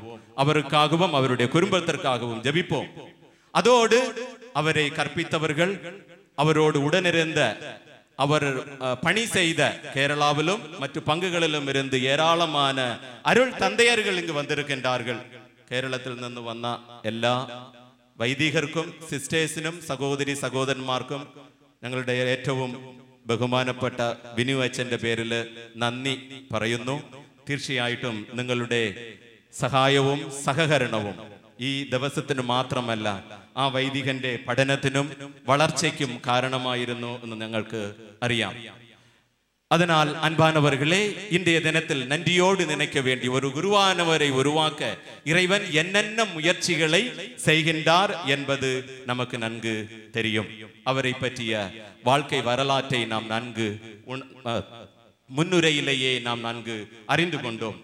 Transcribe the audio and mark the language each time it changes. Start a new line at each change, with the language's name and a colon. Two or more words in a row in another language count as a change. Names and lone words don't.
Tamil: அவருக்காகவும் அவருடைய குடும்பத்திற்காகவும் ஜெபிப்போம். அதோடு அவரை கற்பித்தவர்கள், அவரோடு உடனிருந்த, அவர் பணி செய்த கேரளாவிலும் மற்ற பங்குகளிலும் இருந்து ஏராளமான அருள் தந்தையர்கள் இங்கு வந்திருக்கின்றார்கள்.
Malayalam: കേരളത്തിൽ നിന്ന് വന്ന എല്ലാ വൈദികർക്കും സിസ്റ്റേഴ്സിനും സഹോദരി സഹോദരന്മാർക്കും ഞങ്ങളുടെ ഏറ്റവും ബഹുമാനപ്പെട്ട വിനു അച്ഛന്റെ പേരിൽ നന്ദി പറയുന്നു. തീർച്ചയായിട്ടും നിങ്ങളുടെ സഹായവും സഹകരണവും ഈ ദിവസത്തിന് മാത്രമല്ല ആ വൈദികന്റെ പഠനത്തിനും വളർച്ചയ്ക്കും കാരണമായിരുന്നു എന്ന് ഞങ്ങൾക്ക് അറിയാം.
Tamil: அதனால் அன்பானவர்களே, இன்றைய தினத்தில் நன்றியோடு நினைக்க வேண்டிய ஒரு குருவானவரை உருவாக்க இறைவன் என்னென்ன முயற்சிகளை செய்கின்றார் என்பது நமக்கு நன்கு தெரியும். அவரை பற்றிய வாழ்க்கை வரலாற்றை நாம் நன்கு முன்னுரையிலேயே நாம் நன்கு அறிந்து கொண்டோம்.